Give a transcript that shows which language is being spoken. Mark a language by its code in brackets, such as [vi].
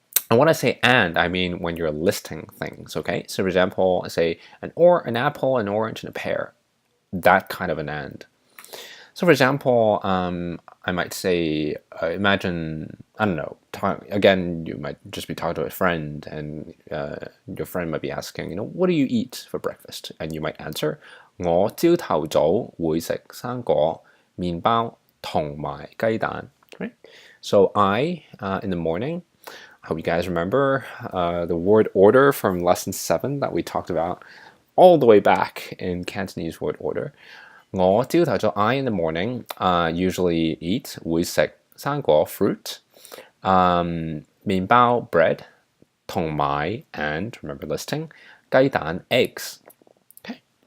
[en] And when I say and, I mean when you're listing things. Okay. So for example, I say an apple, an orange, and a pear. That kind of an and. So for example, I might say, imagine, I don't know, again, you might just be talking to a friend, and your friend might be asking, what do you eat for breakfast? And you might answer, [yue] 我朝頭早會食生果、麵包同埋雞蛋. [en] Right? So I, in the morning, I hope you guys remember the word order from lesson 7 that we talked about all the way back in Cantonese word order. [yue] 我朝頭早 [en] I in the morning usually eat [yue] 會食生果 [en] fruit, [yue] 麵包 [en] bread, [yue] 同埋 [en] and remember listing [yue] 雞蛋 [en] eggs. Okay.